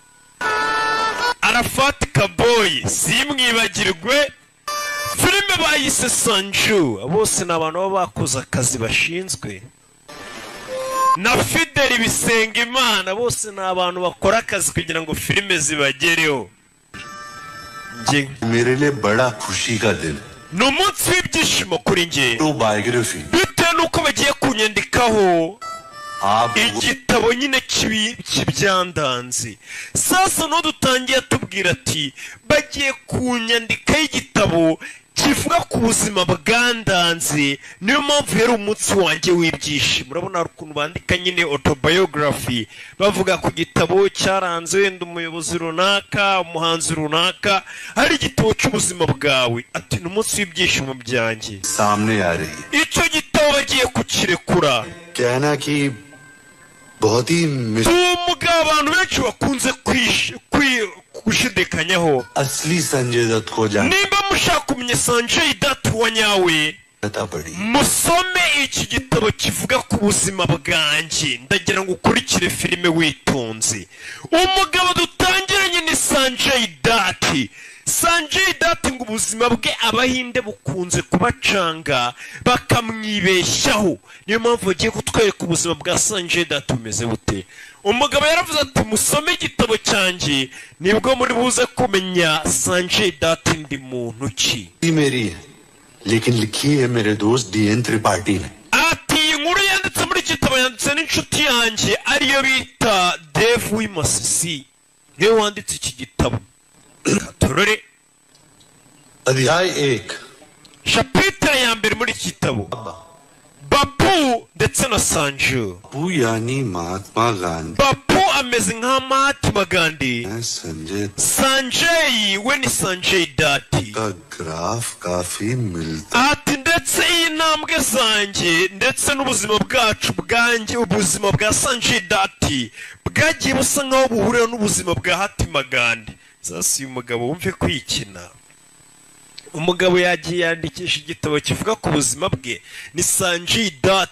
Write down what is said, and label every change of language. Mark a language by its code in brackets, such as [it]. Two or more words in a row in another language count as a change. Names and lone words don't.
[rw] Arafat Kaboyi simwibagirwe. Filime bayise Sanju bose n'abantu baba bakoze akazi bashinzwe. Na Fidel Bisengimana bose n'abantu bakora akazi kugira ngo filime zibagereho. [hi] मेरे लिए बड़ा खुशी का दिन [rw] ni umunsi w'ibyishimo kuri njye autobiography bitewe n'uko bagiye kunyandikaho igitabo nyine kibyandanze. Sasa no dutangiye tubwira ati bagiye kunyandikaho igitabo kivuga ku buzima bwandanze. Niyo mpamvu yari umunsi wanjye w'ibyishimo. Urabona ukuntu bandika nyine autobiography bavuga ku gitabo cyaranze wenda umuyobozi runaka, umuhanzi runaka, hari igitabo cy'ubuzima bwawe. Ati ni umunsi w'ibyishimo byanjye. [hi] सामने आ रही है [rw] icyo gitabo bagiye kukirekura. [hi] कहना कि बहुत ही [rw] umugabo abantu benshi bakunze gushidikanyaho. [hi] असली संजय दत्त को जानना [rw] nimba mushaka kumenya Sanjay Dutt wa nyawe [hi] पड़ी [rw] musome iki gitabo kivuga ku buzima bwanjye. ndagira ngo ukurikire filime witonze. umugabo dutangiranye ni Sanjay Dutt. Sanjay Dutt ngo ubuzima bwe abahinde bukunze kubacanga bakamwibeshyaho. niyo mpamvu bagiye kutwereka ubuzima bwa Sanjay Dutt bumeze bute. umugabo yaravuze ati musome igitabo cyanjye nibwo muri buze kumenya Sanjay Dutt ndi muntu ki. [hi] मेरी है लेकिन लिखी है मेरे दोस्त DN त्रिपाठी ने. [rw] ati inkuru yanditse muri gitabo yanditse n'inshuti yanjye ariyo bita Dave Wimasisi. niwe wanditse iki gitabo. Katorore [hi] अध्याय 1 [rw] chapitre ya mbere muri iki gitabo. Babu ndetse na Sanju. [hi] बापू यानी महात्मा गांधी. [rw] Babu ameze nka Mahatma Gandhi. [hi] संजय [rw] Sanjay we ni Sanjay Dutt. [hi] का ग्राफ काफी मिलता. [rw] ati ndetse iyi ntambwe zanjye ndetse n'ubuzima bwacu bwanjye ubuzima bwa Sanjay Dutt bwagiye busa nkaho buhurira n'ubuzima bwa Mahatma Gandhi. Sasa uyu mugabo wumve kwikina. umugabo yagiye yandikisha igitabo kivuga ku buzima bwe ni Sanjay Dutt.